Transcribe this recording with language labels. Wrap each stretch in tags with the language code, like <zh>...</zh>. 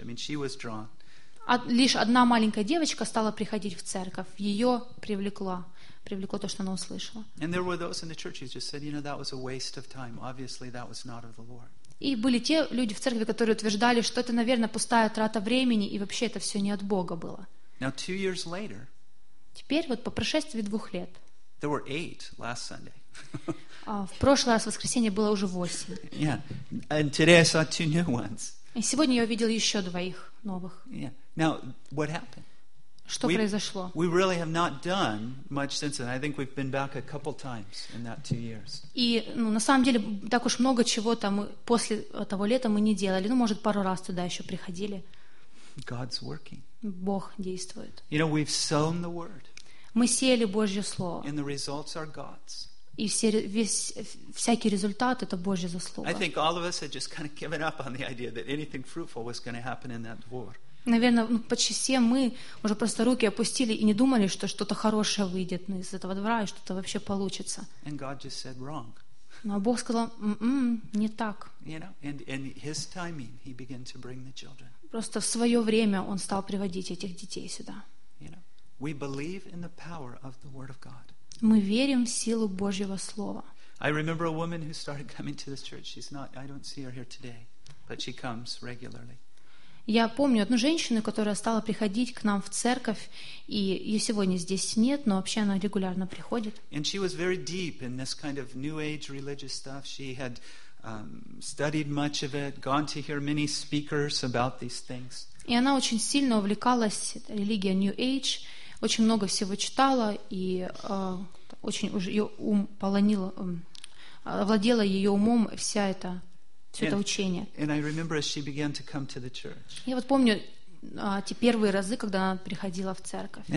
<en>I mean, she was drawn.</en> <ru>Лишь одна маленькая девочка стала приходить в церковь. Ее привлекло то, что она услышала.</ru> <en>And there were those in the church who just said, you know, that was a waste of time. Obviously, that was not of the Lord.</en> <ru>И были те люди в церкви, которые утверждали, что это, наверное, пустая трата времени, и вообще это все не от Бога было.</ru> <en>Now, two years later,</en> <ru>теперь, вот по прошествии 2 лет,</ru> <en>There were eight last Sunday.</en> <ru>В прошлый раз воскресенье было уже 8.</ru> <en>Yeah. And today I saw two new ones.</en> <ru>И сегодня я увидел еще двоих новых.</ru> <en>Yeah. Now, what happened?</en> <ru>Что произошло?</ru> <en>We really have not done much since then. I think we've been back a couple times in that 2 years.</en> <ru>И, ну, на самом деле, так уж много чего там после того лета мы не делали. Ну, может, пару раз туда еще приходили.</ru> <en>God's working.</en> <ru>Бог действует.</ru> <en>You know, we've sown the word.</en> <ru>Мы сеяли Божье слово.</ru> <en>And the results are God's.</en> <ru>И всякий результат — это Божья заслуга.</ru> <en>I think all of us had just kind of given up on the idea that anything fruitful was going to happen in that dvor.</en> <ru>Наверное, ну, почти все мы уже просто руки опустили и не думали, что что-то хорошее выйдет, ну, из этого двора, и что-то вообще получится.</ru> <en>And God just said wrong.</en> <ru>Но Бог сказал: не так.</ru> <en>You know, and his timing, he began to bring the children.</en> <ru>Просто в свое время он стал приводить этих детей сюда.</ru> <en>You know, we believe in the power of the word of God.</en> <ru>Мы верим в силу Божьего слова.</ru> <en>I remember a woman who started coming to this church. She's not, I don't see her here today, but she comes regularly.</en> <ru>Я помню одну женщину, которая стала приходить к нам в церковь, и ее сегодня здесь нет, но вообще она регулярно приходит.</ru> <en>And she was very deep in this kind of new age religious stuff. She had studied much of it, gone to hear many speakers about these things.</en> <ru>И она очень сильно увлекалась религией New Age. Очень много всего читала, и очень уже ее ум полонило, овладело ее умом вся эта, все это учение.</ru> <en>And I remember as she began to come to the church.</en> <ru>Я вот помню те первые разы, когда она приходила в церковь.</ru>